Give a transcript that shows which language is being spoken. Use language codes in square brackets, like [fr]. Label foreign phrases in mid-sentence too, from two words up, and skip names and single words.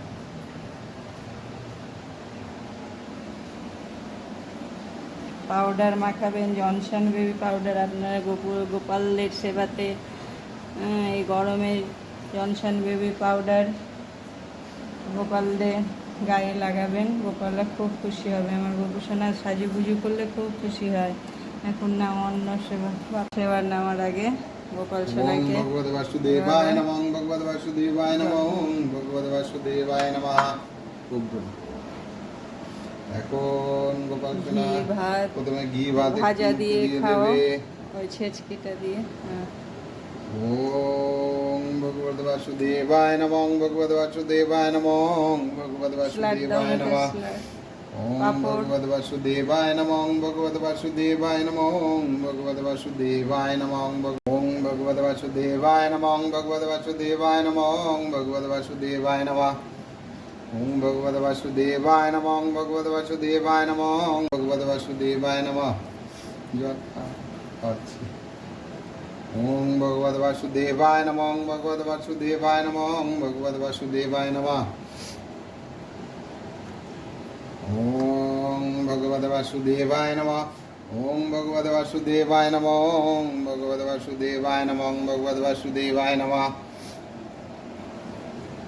[bn] পাউডার মাখাবেন, জনসন বেবি পাউডার আপনারা গোপালের সেবাতে এই গরমে জনসন বেবি পাউডার গোপালদের গায়ে লাগাবেন। গোপালরা খুব খুশি হবে। আমার গোপু সোনা সাজুগুজু করলে খুব খুশি হয়। এখন না অন্ন সেবার নামার আগে গোপাল সোনাকে [sa] ভগবত বাসুদেবায় নমঃ, ভগবত বাসুদেবায় নমঃ, ভগবত বাসুদেবায় নমঃ। [bn] এখন গোপাল সোনা ভাত, প্রথমে ঘি ভাত ভাজা দিয়ে খাও, দেবে। ওই ছেচকিটা দিয়ে। [sa] ওম ভগবত বাসুদেবায় নমঃ, ভগবত বাসুদেবায় নমঃ, ভগবত বাসুদেবায় নমঃ। ওম ভগবত বাসুদেবায় নমঃ, ভগবত বাসুদেবায় নমঃ, ভগবত বাসুদেবায় নমঃ। ওম ভগবত বাসুদেবায় নমঃ, ভগবত বাসুদেবায় নমঃ, ভগবত বাসুদেবায় নমঃ। ওম ভগবত বাসুদেবায় নমঃ, ভগবত বাসুদেবায় নমঃ, ভগবত বাসুদেবায় নমঃ। [bn] জয় পাচ্ছি। [sa] ওম ভগবত বাসুদেবায় নমঃ, ভগবত বাসুদেবায় নমঃ, ভগবত বাসুদেবায় নমঃ। ওম ভগবত বাসুদেবায় নমঃ, ওম ভগবত বাসুদেবায় নমঃ, ওম ভগবত বাসুদেবায় নমঃ, ভগবত বাসুদেবায় নমঃ।